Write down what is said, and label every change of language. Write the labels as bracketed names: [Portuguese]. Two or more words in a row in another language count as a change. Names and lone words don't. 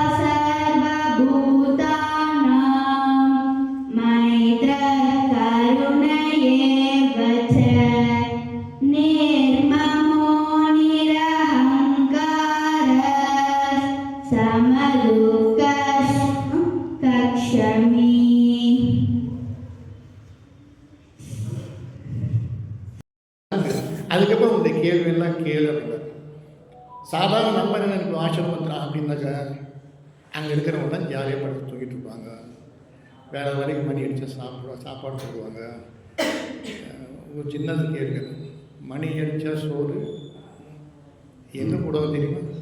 [Sanskrit] सर्वभूतानां मैत्रः करुण एव च निर्ममो निरहङ्कारः समदुःखसुखक्षमी [Tamil] அதுக்கப்புறம் இந்த கேள்வியெல்லாம் கேளு அப்படின்னா சாதாரண நம்ம என்ன நினைப்போம் ஆசிரமத்தில் அப்படின்னாக்கா அங்கே இருக்கிறவங்கலாம் ஜாலியாக படுத்து தூக்கிட்டு இருப்பாங்க, வேலை வேலைக்கு மணி அடித்து சாப்பாடு போடுவாங்க, ஒரு சின்னது கேட்குறேன், மணி அடித்தா சோறு எங்கே போடுவது தெரியுமா?